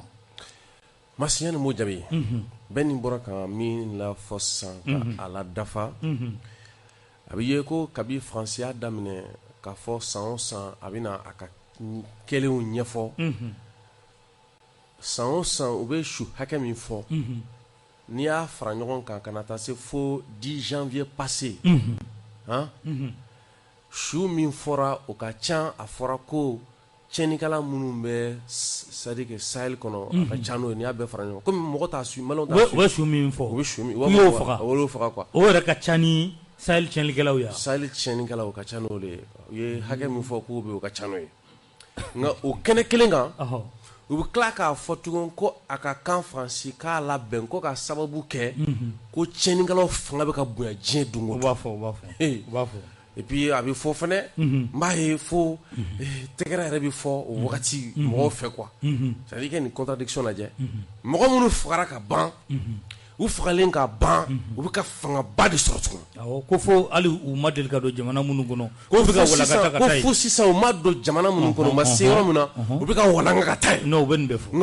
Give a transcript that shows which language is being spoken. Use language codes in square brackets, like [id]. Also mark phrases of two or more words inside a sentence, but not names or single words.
[bm] Masiɲɛ ni m'o jaabi bɛɛ ni bɔra ka min lafɔ sisan ka a la dafa a bɛ ye ko kabi faransiya daminɛ k'a fɔ san o san a bɛna a ka kɛlenw ɲɛfɔ san o san u bɛ su hakɛ min fɔ n'i y'a fara ɲɔgɔn kan ka na taa se fo [fr] 10 janvier passé [bm] su min fɔra o ka ca a fɔra ko tiɲɛnikɛla minnu bɛ [fr] c'est-à-dire que [bm] Sahel kɔnɔ a ka ca n'o ye n'i y'a bɛɛ fara ɲɔgɔn kan komi mɔgɔ t'a su maliyɛnw t'a su u bɛ su min fɔ u bɛ su min u y'o faga u y'o faga quoi o yɛrɛ ka ca ni Sahel tiɲɛlikɛlaw ye Sahel tiɲɛnikɛlaw ka ca n'o de ye u ye hakɛ min fɔ k'o bɛ o ka ca n'o ye nka o kɛnɛ kelen kan u bɛ tila k'a fɔ tugun ko a ka kan Faransi k'a labɛn ko ka sababu kɛ ko tiɲɛnikɛlaw fanga bɛ ka bonya diɲɛ don o don u b'a fɔ [fr] et puis [bm] a bɛ fɔ fɛnɛ n b'a ye fo tɛgɛrɛ yɛrɛ bɛ fɔ o wagati mɔgɔw fɛ [fr] quoi c'est-à-dire que [bm] nin contradiction lajɛ mɔgɔ minnu fagara ka ban u fagalen ka ban u bɛ ka fangaba de sɔrɔ tugun ko fo hali u ma deli ka don jamana minnu kɔnɔ ko bɛ ka walangata ka taa yen ko fo sisan u ma don jamana minnu kɔnɔ u ma se yɔrɔ min na u bɛ ka walanga ka taa yen non u bɛ nin bɛɛ fɔ